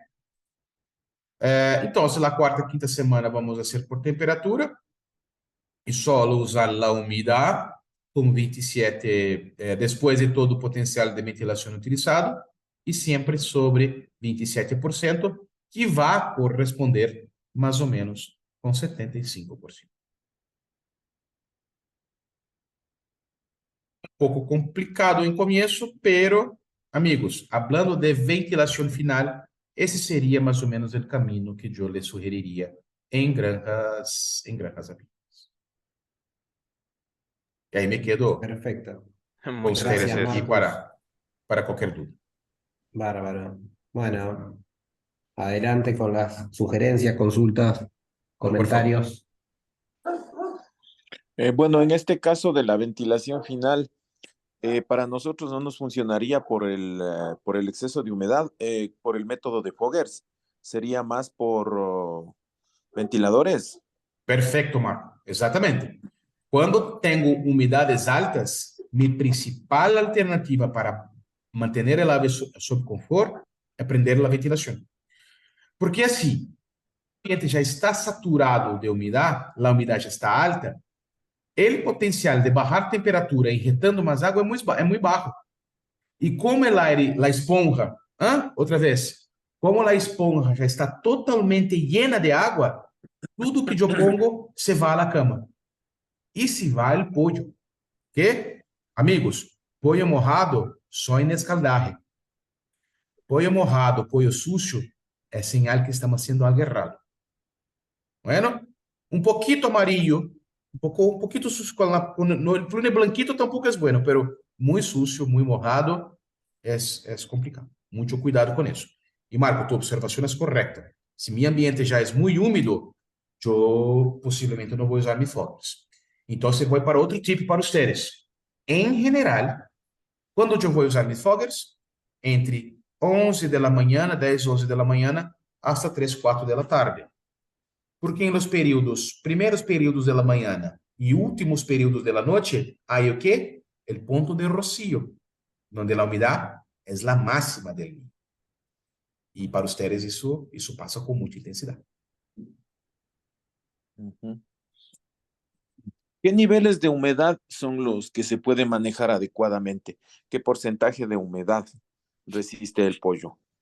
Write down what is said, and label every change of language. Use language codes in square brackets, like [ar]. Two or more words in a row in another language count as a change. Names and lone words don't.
[pt] Então, na quarta, quinta semana, vamos fazer por temperatura e só usar a umidade com 27, depois de todo o potencial de ventilação utilizado, e sempre sobre 27%, que vai corresponder mais ou menos com 75%. Um pouco complicado em começo, [es] pero, amigos, hablando de [pt] ventilação final, esse seria mais ou menos o caminho que eu lhe sugeriria em granjas avícolas. E aí [es] me quedo Perfecto. [pt] com [es] Muchas ustedes Gracias, [pt] aqui Marcos. para qualquer dúvida. [es] Bárbaro. Bueno, adelante con las sugerencias, consultas, comentarios. Bueno, en este caso de la ventilación final, para nosotros no nos funcionaría por el exceso de humedad, por el método de Foggers. Sería más por ventiladores. [pt] Perfeito, Marco. Exatamente. Quando tenho umidades altas, minha principal alternativa para manter a ave sob conforto é prender a ventilação. Porque assim, o ambiente já está saturado de umidade, a umidade já está alta, o potencial de baixar temperatura injetando mais água é muito baixo. E como o aire, a esponja, outra vez, como a esponja já está totalmente llena de água, tudo que eu pongo se vai à cama. E se vai o pollo. Que, amigos, [es] pollo mojado [pt] só em escaldaje. [es] Pollo mojado, pollo sucio, [pt] é sinal que estamos sendo algo errado. [es] Bueno, um pouquito amarillo, um pouquito sucio, no plune blanquito tampoco é bueno, pero muito sucio, muito mojado, [pt] é complicado. Muito cuidado com isso. E Marco, tu observação é correta. Se meu ambiente já é muito úmido, eu possivelmente não vou usar mis foggers. Então, você vai para outro tipo para vocês. Em geral, quando eu vou usar mis foggers? Entre 11 da manhã, 10, 11 da manhã, hasta 3, 4 da tarde. Porque em los primeiros períodos da manhã e últimos períodos da noite, há o quê? O ponto de rocío, onde a umidade [es] es la máxima del día. Y para ustedes eso pasa con mucha intensidad. Ujú. ¿Qué niveles de humedad son los que se pueden manejar adecuadamente? ¿Qué porcentaje de humedad resiste el pollo?